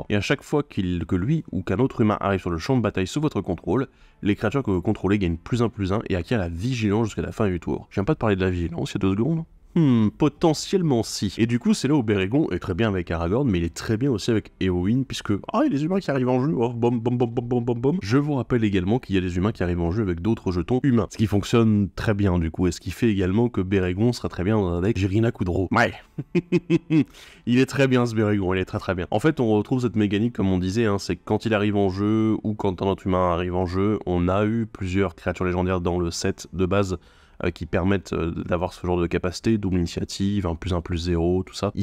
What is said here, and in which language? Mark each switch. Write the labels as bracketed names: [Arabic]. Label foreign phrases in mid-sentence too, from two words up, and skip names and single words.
[French] Et à chaque fois que lui ou qu'un autre humain arrive sur le champ de bataille sous votre contrôle, les créatures que vous contrôlez gagnent +1/+1 et acquièrent la vigilance jusqu'à la fin du tour. Je viens pas de parler de la vigilance il y a 2 secondes. Potentiellement si. Et du coup, c'est là où Bérégon est très bien avec Aragorn, mais il est très bien aussi avec Éowyn, puisque il y a les humains qui arrivent en jeu, oh, bom bom bom bom bom bom bom. Je vous rappelle également qu'il y a des humains qui arrivent en jeu avec d'autres jetons humains, ce qui fonctionne très bien du coup, et ce qui fait également que Bérégon sera très bien dans un deck Jirina Kudro. Ouais. Il est très bien ce Bérégon, il est très bien. En fait, on retrouve cette mécanique comme on disait, hein, c'est que quand il arrive en jeu, ou quand un autre humain arrive en jeu, on a eu plusieurs créatures légendaires dans le set de base qui permettent d'avoir ce genre de capacité, double initiative, un +1/+0, tout ça.